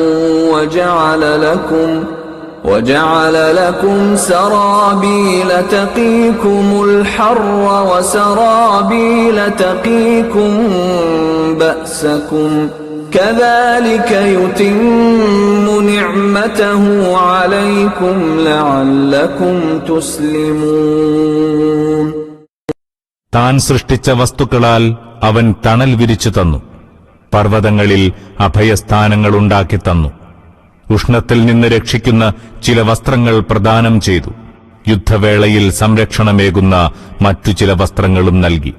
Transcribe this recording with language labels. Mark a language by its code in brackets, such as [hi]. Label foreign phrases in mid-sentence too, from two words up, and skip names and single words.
[ar] وجعل لكم سرابيل تقيكم الحر وسرابيل تقيكم بأسكم كذلك يتم نعمته عليكم لعلكم تسلمون. [ml] താൻ സൃഷ്ടിച്ച വസ്തുക്കളാൽ അവൻ തണൽ വിരിച്ചു തന്നു, പർവ്വതങ്ങളിൽ അഭയസ്ഥാനങ്ങൾ ഉണ്ടാക്കി തന്നു, ഉഷ്ണത്തിൽ നിന്ന് രക്ഷിക്കുന്ന ചില വസ്ത്രങ്ങൾ പ്രദാനം ചെയ്തു, യുദ്ധവേളയിൽ സംരക്ഷണമേകുന്ന മറ്റു ചില വസ്ത്രങ്ങളും നൽകി.